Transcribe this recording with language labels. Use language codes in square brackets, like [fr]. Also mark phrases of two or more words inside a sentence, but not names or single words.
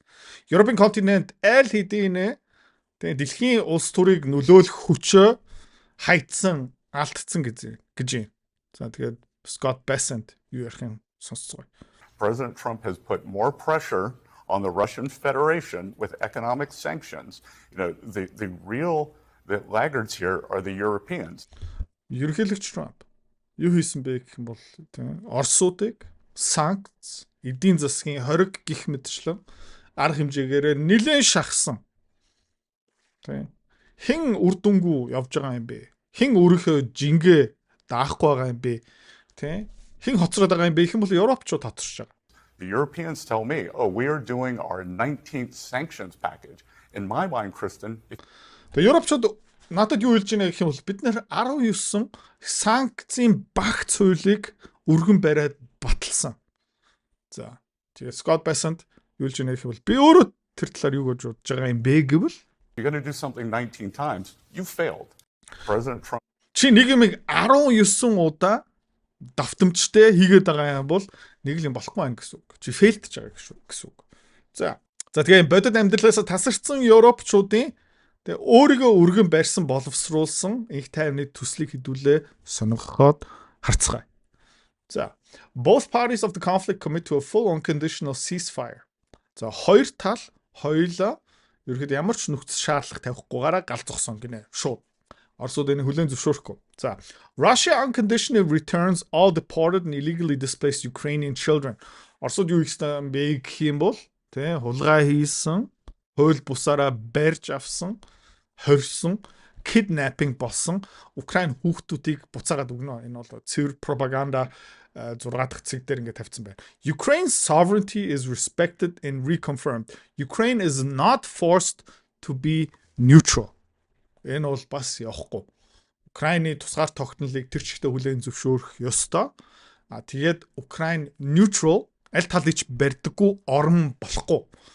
[mn] Европын континент аль хэдийн тэгээ дэлхийн улс төрийг нөлөөлөх хүчөө хайцсан, алдсан гэж юм. За тэгээд Scott Bessent юу ярих юм сонсцгоо. [en] President Trump has put more pressure on the Russian Federation with economic sanctions. The laggards here are the Europeans. [mn] Ерөнхийлөгч Trump юу хийсэн бэ гэх юм бол Оросуудыг санкц, эдийн засгийн хориг гих мэтчлэн арга хэмжээгээр нэлээд шахсан. Хэн үр дүнгүй явж байгаа юм бэ? Хэн өөрийнхөө жингээ даахгүй байгаа юм бэ? Хэн хоцроод байгаа юм бэ? Их юм бол Европчууд хоцорч байгаа. [en] The Europeans tell me, oh, we are doing our 19th sanctions package. In my mind, Kristen, [mn] Тэгээ Европчууд надад юу хэлж байна гэх юм бол бид нэр 19 санкцийн багц хуулийг өргөн бариад баталсан. За тэгээ Scott Bessent юу хэлж байна гэх юм бол би өөрөө тэр талаар юу гэж бодож байгаа юм бэ гэвэл [en] you're going to do something 19 times, you failed. President Trump. [mn] Чи нэг юм 19 удаа давтамжтай хийгээд байгаа юм бол нэг л юм болохгүй байх гэсэн үг. Чи фейлдж байгаа гэсэн үг. За тэгээ бодит амьдралаас тасарсан Европчуудын тэгээ өөрийгөө өргөн барьсан боловсруулсан их тайвны төслийг хэдүүлээ сонгоход харцгаая. [en] За both parties of the conflict commit to a full unconditional ceasefire. [mn] За хоёр тал хоёулаа ерөөд ямар ч нөхцөл шаардлага тавихгүйгаараа галзуухсан гинэ. Шууд. Оросууд энэ хүлээн зөвшөөрөхгүй. [en] За Russia unconditionally returns all deported and illegally displaced Ukrainian children. [mn] Оросууд юу хийсэн бэ гэх юм бол хулгай хийсэн, хууль бусаараа барьж авсан, хорьсон, kidnapping болсон Украин хүүхдүүдийг буцаагаад өгнө. Энэ бол цэвэр пропаганда 6 дахь цэг дээр ингээд тавьсан байна. [en] Ukraine's sovereignty is respected and reconfirmed. Ukraine is not forced to be neutral. [mn] Энэ бол бас явахгүй. Украины тусгаар тогтнолыг тэр чигтээ хүлээн зөвшөөрөх ёстой. Тэгээд Украин neutral аль талыг ч барьдаггүй орн болохгүй.